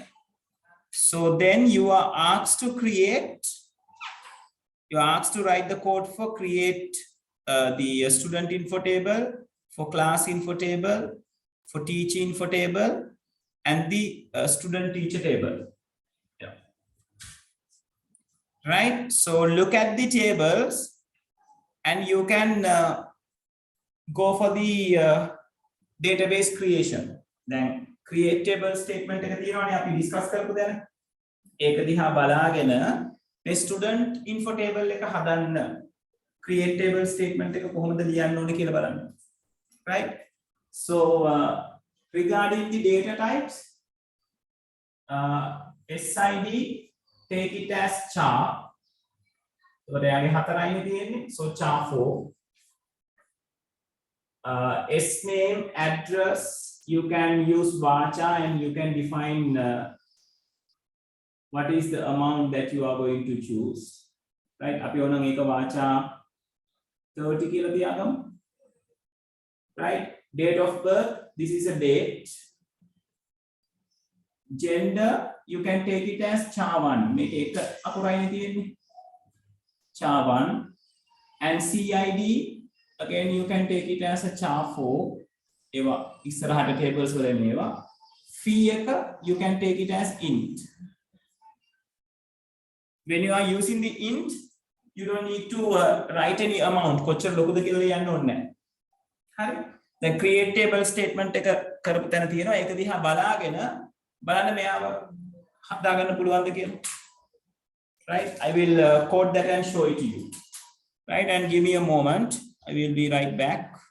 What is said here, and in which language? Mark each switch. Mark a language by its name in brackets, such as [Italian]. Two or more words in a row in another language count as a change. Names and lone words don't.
[English] So then you are asked to create, you are asked to write the code for create the student info table, for class info table, for teacher info table, and the student teacher table. Yeah. Right? So look at the tables and you can go for the database creation. Then create table statement [Sinhala] එක තියෙනවානේ අපි discuss කරපු දැන. ඒක දිහා බලාගෙන මේ [English] student info table [Sinhala] එක හදන්න [English] create table statement [Sinhala] එක කොහොමද ලියන්න ඕනේ කියලා බලන්න. [English] Right? So regarding the data types, SID, take it as char. [Sinhala] So එයාගේ 4යිනේ තියෙන්නේ. [English] So char 4. S name, address, you can use varchar and you can define what is the amount that you are going to choose. Right? [Sinhala] අපි ඕනනම් ඒක varchar 30 කියලා තියාගමු. [English] Right? Date of birth, this is a date. Gender, you can take it as char 1. [Sinhala] මේක එක අකුරයිනේ තියෙන්නේ. [English] char 1. And CID, again you can take it as a char 4. [Sinhala] ඒවා ඉස්සරහට tables වල මේවා. [English] Fee එක you can take it as int. When you are using the int, you don't need to write any amount. [Sinhala] කොච්චර ලොකුද කියලා ලියන්න ඕනේ නැහැ. හරි? දැන් [English] create table statement [Sinhala] එක කරපු තැන තියෙනවා. ඒක දිහා බලාගෙන බලන්න මෙයාව හදාගන්න පුළුවන්ද කියලා. [English] Right? I will code that and show it to you. Right? And give me a moment. I will be right back.